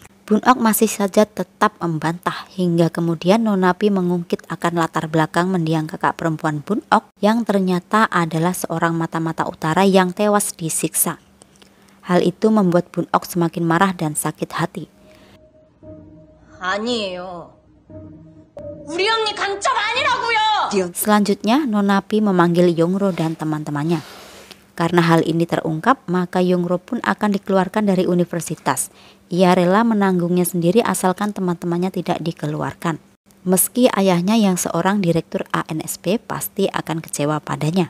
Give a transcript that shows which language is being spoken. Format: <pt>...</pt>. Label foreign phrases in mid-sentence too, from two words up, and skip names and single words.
<id>Bun Ok masih saja tetap membantah hingga kemudian Nona Pi mengungkit akan latar belakang mendiang kakak perempuan Bun Ok yang ternyata adalah seorang mata-mata utara yang tewas disiksa. Hal itu membuat Bun Ok semakin marah dan sakit hati.</id> <ko>아니에요. 우리 언니 간첩 아니라고요.</ko> <id>Selanjutnya Nona Pi memanggil Yongro dan teman-temannya. Karena hal ini terungkap, maka Yongro pun akan dikeluarkan dari universitas. Ia rela menanggungnya sendiri asalkan teman-temannya tidak dikeluarkan. Meski ayahnya yang seorang direktur ANSP pasti akan kecewa padanya.</id>